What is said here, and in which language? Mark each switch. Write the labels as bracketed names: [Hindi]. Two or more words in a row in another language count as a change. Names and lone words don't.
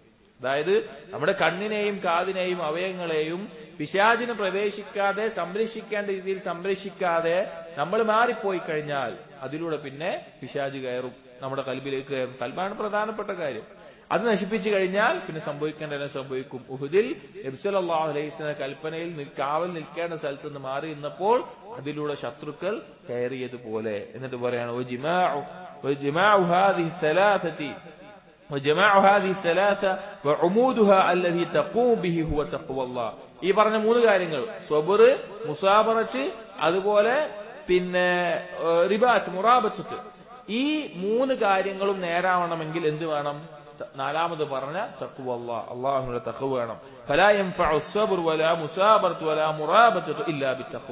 [Malayalam] അതായത് നമ്മുടെ കണ്ണിനെയും കാതിനെയും അവയവങ്ങളെയും പിശാചിന് പ്രവേശിക്കാതെ സംരക്ഷിക്കേണ്ട രീതിയിൽ സംരക്ഷിക്കാതെ നമ്മൾ മാറിപ്പോയി കഴിഞ്ഞാൽ അതിലൂടെ പിന്നെ പിശാച് കയറും, നമ്മുടെ ഖൽബിലേക്ക് കയറും. ഖൽബാണ് പ്രധാനപ്പെട്ട കാര്യം. അത് നശിപ്പിച്ചു കഴിഞ്ഞാൽ പിന്നെ സംഭവിക്കേണ്ടതെല്ലാം സംഭവിക്കും. ഉഹുദിൽ നബി [Arabic] صلى الله عليه وسلم [Malayalam] കൽപ്പനയിൽ കാവൽ നിൽക്കേണ്ട സ്ഥലത്ത് നിന്ന് മാറി നിന്നപ്പോൾ അതിലൂടെ ശത്രുക്കൾ കയറിയതുപോലെ. എന്നിട്ട് പറയാണ് [Arabic] وجماع هذه الثلاثة وعمودها الذي تقوم به هو تقوى الله. [Malayalam] ഈ പറഞ്ഞ 3 കാര്യങ്ങൾ, സ്വബർ, മുസാബറത്ത്, അതുപോലെ പിന്നെ റിബാത്ത്, മുറാബത്ത്, ഈ 3 കാര്യങ്ങളും നേരാവണമെങ്കിൽ എന്ത് വേണം? നാലാമത് പറഞ്ഞ തഖ്വ അല്ലാഹുവിന്റെ തഖ്വ വേണം. [Arabic] فلا ينفع الصبر ولا مصابرة ولا مرابطة إلا بالتقوى.